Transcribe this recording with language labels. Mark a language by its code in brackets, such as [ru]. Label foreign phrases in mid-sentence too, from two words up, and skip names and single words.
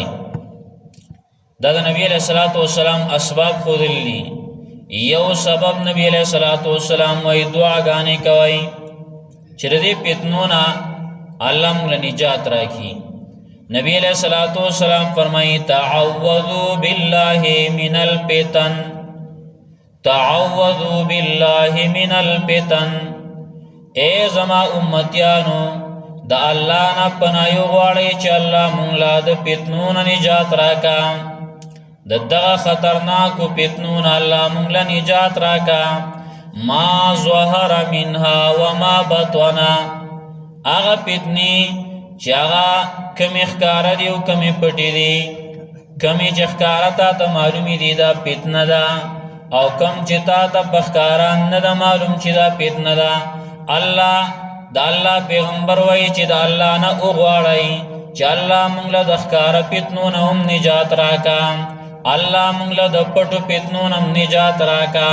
[ps] دا د نبی [ar] علیہ الصلوۃ والسلام [ps] اسباب ښودلي. یو سبب نبی [ar] علیہ الصلوۃ والسلام [ps] وایي دعاګانې کوئ چې د دې فتنو نه الله موږ له نجات راکړي. نبی [ar] علیہ الصلوۃ والسلام [ps] فرمایي [ar] تعوذوا بالله من الفتن، تعوذوا بالله من الفتن. [ps] اے زما امتیانو د الله نه پناه غواړئ چې الله موږ له د فتنو نه نجات راکا. د دغه خطرناکو فتنو نه الله موږ له نجات راکا. [ar] ما ظهر منها وما بطن، [ps] هغه فتنې چې هغه کمې ښکاره دي او کمې پټې دي. کمې چې ښکاره تا ته معلومې دي دا فتنه ده، او کم چې تا ته په ښکاره نه ده معلوم چې دا فتنه ده. الله د الله پیغمبر وایي چې د الله نه وغواړئ چې الله موږ له د ښکاره فتنو نه هم نجات راکا، الله موږ له د پټو فتنو نه هم نجات راکا.